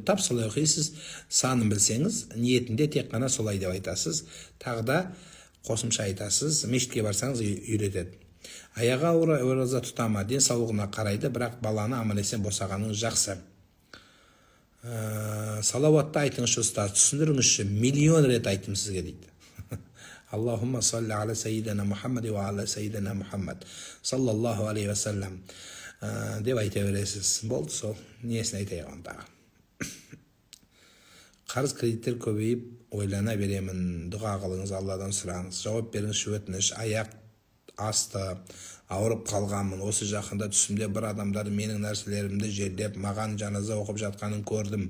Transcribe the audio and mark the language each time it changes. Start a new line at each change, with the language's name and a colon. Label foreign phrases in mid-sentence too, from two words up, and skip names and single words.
Kazakh: Тап солай оқисыз, санын білсеңіз, ниетінде тек қана солай деп айтасыз, тағы да қосымша айтасыз, мешітке барсаңыз үйретеді. Аяғы ауыр ораза тұтама, денсаулығына қарайды, бірақ баланы аман есен босағаныңыз жақсы. Салауатты айтыңызшы ұстаз, түсіндіріңізші, миллион рет айттым сізге дейді.
Arabic: اللهم صل على سيدنا محمد وعلى سيدنا محمد صلى الله عليه وسلم
Kazakh: деп айта бересіз. Болды, сол несін айтайық ондағы. Қарыз кредиттер көбейіп, ойлана беремін, дұға қылыңыз, Алладан сұраңыз, жауап беріңіз, өтініш, аяқ асты, ауырып қалғанмын, осы жақында түсімде бір адамдар менің нәрселерімді жерлеп, маған жаназа оқып жатқанын көрдім.